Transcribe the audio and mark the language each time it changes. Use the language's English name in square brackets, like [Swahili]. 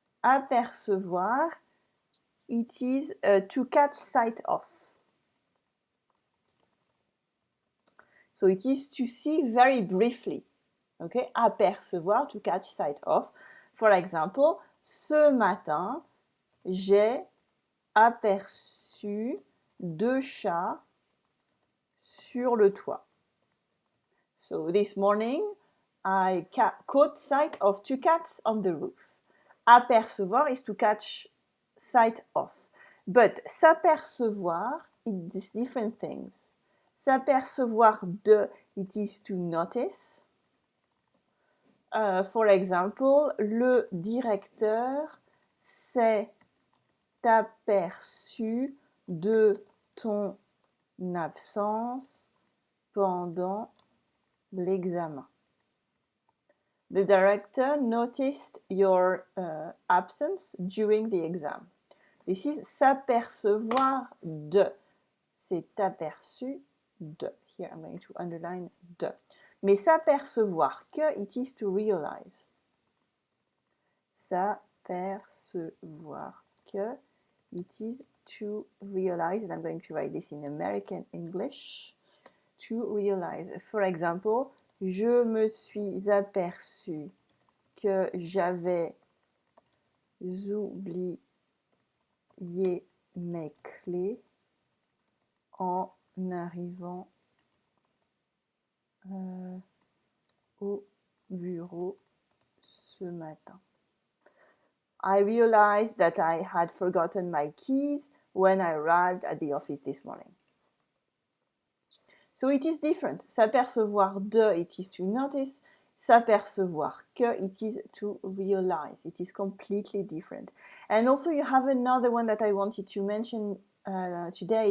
[English] Apercevoir, it is to catch sight of. So it is to see very briefly. Okay, apercevoir, to catch sight of. For example, [French] ce matin, j'ai aperçu 2 chats sur le toit. [English] So this morning, I caught sight of 2 cats on the roof. Apercevoir is to catch sight of. But s'apercevoir, it's different things. S'apercevoir de, it is to notice. For example, [French] le directeur s'est aperçu de ton absence pendant l'examen. [English] The director noticed your absence during the exam. This is [French] s'apercevoir de. C'est aperçu de. [English] Here I'm going to underline de. Mais s'apercevoir que, it is to realize. S'apercevoir que, it is to realize, and I'm going to write this in American English. To realize. For example, [French] je me suis aperçu que j'avais oublié mes clés en arrivant au bureau ce matin. [English] I realized that I had forgotten my keys when I arrived at the office this morning. So it is different. S'apercevoir de, it is to notice. S'apercevoir que, it is to realize. It is completely different. And also you have another one that I wanted to mention today.